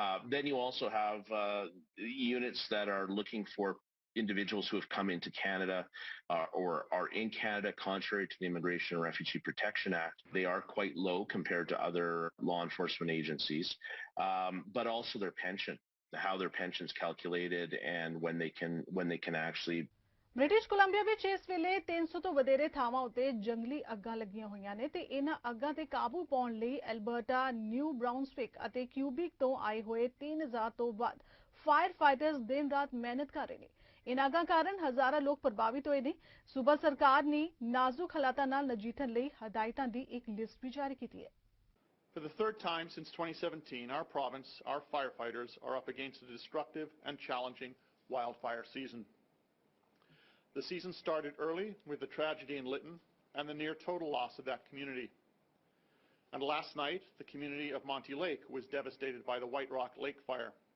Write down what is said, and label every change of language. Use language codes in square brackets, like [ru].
[en] Then you also have units that are looking for individuals who have come into Canada or are in Canada contrary to the Immigration and Refugee Protection Act. They are quite low compared to other law enforcement agencies, but also their pension, how their pension is calculated and when they can actually. [pa] British Columbia ਵਿੱਚ ਇਸ ਵੇਲੇ 300 ਤੋਂ ਵਧੇਰੇ ਥਾਵਾਂ ਉੱਤੇ ਜੰਗਲੀ ਅੱਗਾਂ ਲੱਗੀਆਂ ਹੋਈਆਂ ਨੇ ਤੇ ਇਹਨਾਂ ਅੱਗਾਂ ਤੇ ਕਾਬੂ ਪਾਉਣ ਲਈ ਐਲਬਰਟਾ, ਨਿਊ ਬਰਾਊਨਸਵਿਕ ਅਤੇ ਕਿਊਬਿਕ ਤੋਂ ਆਏ ਹੋਏ 3000 ਤੋਂ ਵੱਧ ਫਾਇਰ ਫਾਈਟਰਸ ਦਿਨ ਰਾਤ ਮਿਹਨਤ ਕਰ ਰਹੇ ਨੇ। ਇਨ੍ਹਾਂ ਅੱਗਾਂ ਕਾਰਨ ਹਜ਼ਾਰਾਂ ਲੋਕ ਪ੍ਰਭਾਵਿਤ ਹੋਏ ਨੇ। ਸੂਬਾ ਸਰਕਾਰ ਨੇ ਨਾਜ਼ੁਕ ਹਾਲਾਤਾਂ ਨਾਲ ਨਜਿੱਠਣ ਲਈ ਹਦਾਇਤਾਂ ਦੀ ਇੱਕ ਲਿਸਟ ਵੀ ਜਾਰੀ ਕੀਤੀ ਹੈ। [en] For the third time since 2017, our province, our firefighters are up against a destructive and challenging wildfire season. The season started early with the tragedy in Lytton and the near total loss of that community. And last night, the community of Monty Lake was devastated by the White Rock Lake fire.